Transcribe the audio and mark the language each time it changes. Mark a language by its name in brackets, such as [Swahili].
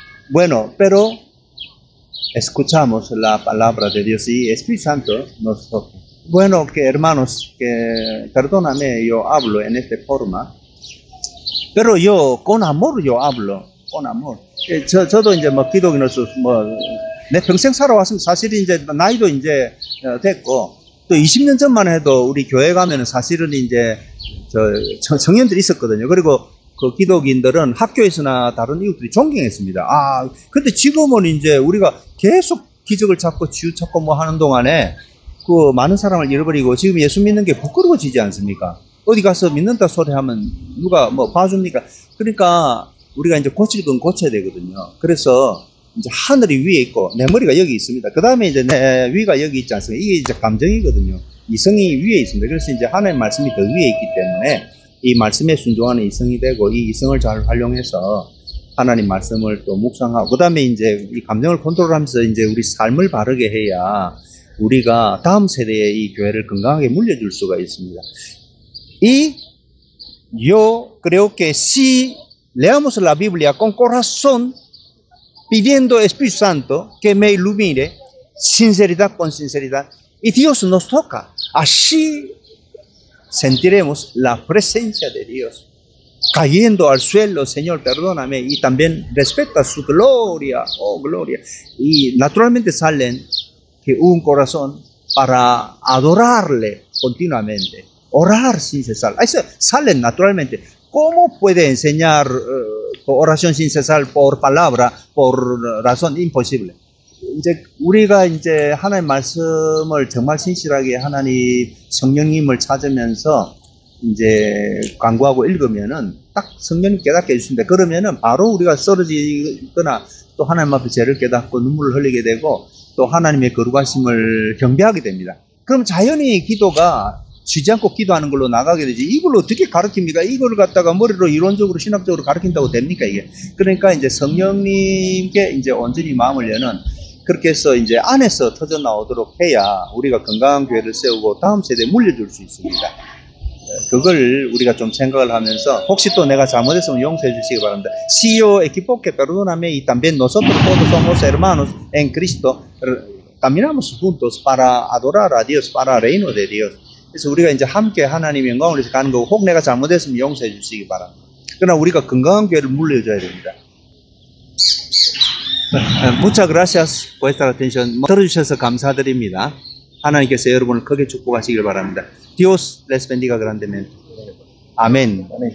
[Spanish] Bueno, pero escuchamos la palabra de Dios y Espíritu Santo nos toca. Bueno, que hermanos, que perdóname, yo hablo en esta forma, pero yo con amor yo hablo, con amor. [Korean] 저도 이제 뭐 기독인으로서 내 평생 살아왔으면 사실 이제 나이도 이제 됐고 또 20년 전만 해도 우리 교회 가면은 사실은 이제 청년들이 있었거든요. 그리고 그 기독인들은 학교에서나 다른 이웃들이 존경했습니다. 근데 지금은 이제 우리가 계속 기적을 찾고 치유 찾고 뭐 하는 동안에 그 많은 사람을 잃어버리고 지금 예수 믿는 게 부끄러워지지 않습니까? 어디 가서 믿는다 소리 하면 누가 뭐 봐줍니까? 그러니까 우리가 이제 고칠 건 고쳐야 되거든요. 그래서 이제 하늘이 위에 있고 내 머리가 여기 있습니다. 그 다음에 이제 내 위가 여기 있지 않습니까? 이게 이제 감정이거든요. 이성이 위에 있습니다. 그래서 이제 하나님 말씀이 더 위에 있기 때문에 이 말씀에 순종하는 이성이 되고 이 이성을 잘 활용해서 하나님 말씀을 또 묵상하고 그 다음에 이제 이 감정을 컨트롤하면서 이제 우리 삶을 바르게 해야 우리가 다음 세대에 이 교회를 건강하게 물려줄 수가 있습니다. [Spanish] Y yo creo que si leamos la Biblia con corazón, pidiendo Espíritu Santo que me ilumine, sinceridad con sinceridad, y Dios nos toca. Así sentiremos la presencia de Dios cayendo al suelo. Señor, perdóname, y también respeta su gloria, oh gloria. Y naturalmente salen que un corazón para adorarle continuamente, orar sin cesar. Eso salen naturalmente. ¿Cómo puede enseñar oración sin cesar por palabra, por razón? Imposible. [Korean] 이제 우리가 이제 하나님 말씀을 정말 신실하게 하나님 성령님을 찾으면서 이제 광고하고 읽으면은 딱 성령님 깨닫게 해주신다. 그러면은 바로 우리가 쓰러지거나 또 하나님 앞에 죄를 깨닫고 눈물을 흘리게 되고 또 하나님의 거룩하심을 경배하게 됩니다. 그럼 자연히 기도가 쉬지 않고 기도하는 걸로 나가게 되지. 이걸 어떻게 가르칩니까? 이걸 갖다가 머리로 이론적으로 신학적으로 가르친다고 됩니까 이게? 그러니까 이제 성령님께 이제 온전히 마음을 여는 그렇게 해서 이제 안에서 터져 나오도록 해야 우리가 건강한 교회를 세우고 다음 세대에 물려줄 수 있습니다. 그걸 우리가 좀 생각을 하면서 혹시 또 내가 잘못했으면 용서해 주시기 바랍니다. [Spanish] Si yo equipo que perdóname y también nosotros todos somos hermanos en Cristo. Caminamos juntos para adorar a Dios, para el reino de Dios. [Korean] 그래서 우리가 이제 함께 하나님의 영광을 위해서 가는 거고 혹 내가 잘못했으면 용서해 주시기 바랍니다. 그러나 우리가 건강한 교회를 물려줘야 됩니다. [Spanish] Muchas gracias por esta atención. [Korean] 들어주셔서 감사드립니다. 하나님께서 여러분을 크게 축복하시길 바랍니다. [Spanish] Dios les bendiga grandemente. Amén.